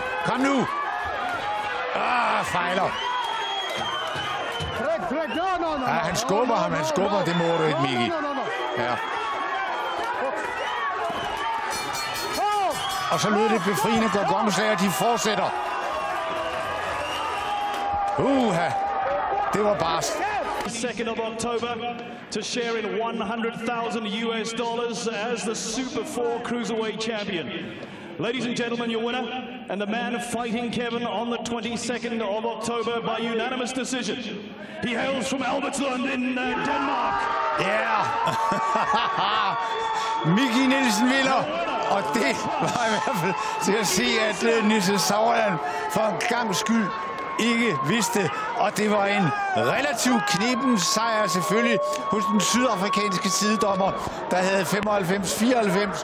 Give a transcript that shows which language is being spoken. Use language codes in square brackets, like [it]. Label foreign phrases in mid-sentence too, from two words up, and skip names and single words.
[da] Kom nu. Fejler. Ja, han skubber ham. Han skubber. Det må du ikke, Micke. Ja. Og så lød det befriende Gorgonslag, og de fortsætter. Det var barsk. [en] 2nd of October to share in $100,000 as the Super 4 Cruiserweight Champion. Ladies and gentlemen, your winner and the man fighting Kevin on the 22nd of October by unanimous decision. He hails from Albertslund in Denmark. [da] Ja, Micke Nielsen vinder, og det var i hvert fald til at se, at Nisse Sauerland for en gang skyld ikke vidste, og det var en relativt knepen sejr selvfølgelig hos den sydafrikanske sidedommer, der havde 95-94.